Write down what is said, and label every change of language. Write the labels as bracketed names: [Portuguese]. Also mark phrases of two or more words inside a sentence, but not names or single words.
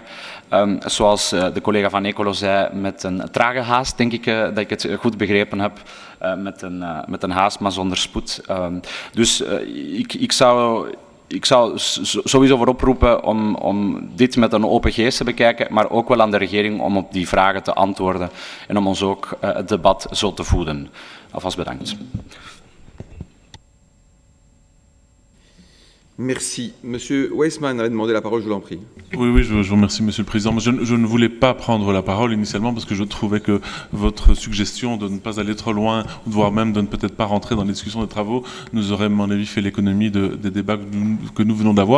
[Dutch] Zoals de collega van Ecolo zei, met een trage haast, denk ik dat ik het goed begrepen heb, met een haast, maar zonder spoed. Dus ik zou sowieso voor oproepen om dit met een open geest te bekijken, maar ook wel aan de regering om op die vragen te antwoorden en om ons ook het debat zo te voeden. Alvast bedankt. Merci. [French] Monsieur Weissman avait demandé la parole, je vous en prie. Oui, je vous remercie, Monsieur le Président. Je ne voulais pas prendre la parole initialement parce que je trouvais que votre suggestion de ne pas aller trop loin, voire même de ne peut-être pas rentrer dans les discussions des travaux, nous aurait, à mon avis, fait l'économie des débats que nous venons d'avoir.